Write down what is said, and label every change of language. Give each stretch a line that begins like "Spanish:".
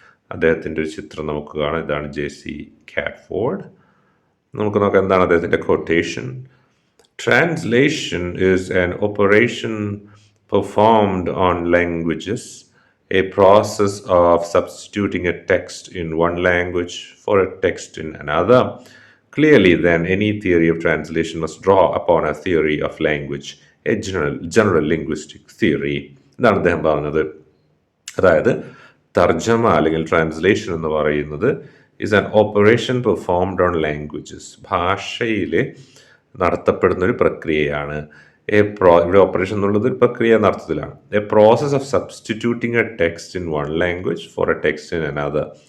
Malayalam: അദ്ദേഹത്തിൻ്റെ ഒരു ചിത്രം നമുക്ക് കാണാം. ഇതാണ് ജെ.സി. കാറ്റ്ഫോർഡ്. നമുക്ക് നോക്കാം എന്താണ് അദ്ദേഹത്തിൻ്റെ quotation.
English: Translation is an operation performed on languages, a process of substituting a text in one language for a text in another. Clearly, then, any theory of translation must draw upon a theory of language, a general linguistic theory.
Malayalam: ഇതാണ് അദ്ദേഹം പറഞ്ഞത്. അതായത് തർജ്ജമ അല്ലെങ്കിൽ translation എന്ന് പറയുന്നത്
English: is an operation performed on languages,
Malayalam: ഭാഷയിൽ നടത്തപ്പെടുന്ന ഒരു പ്രക്രിയയാണ്. ഇവിടെ ഓപ്പറേഷൻ എന്നുള്ളത് ഒരു പ്രക്രിയ എന്ന അർത്ഥത്തിലാണ്.
English: A process of substituting a text in one language for a text in another.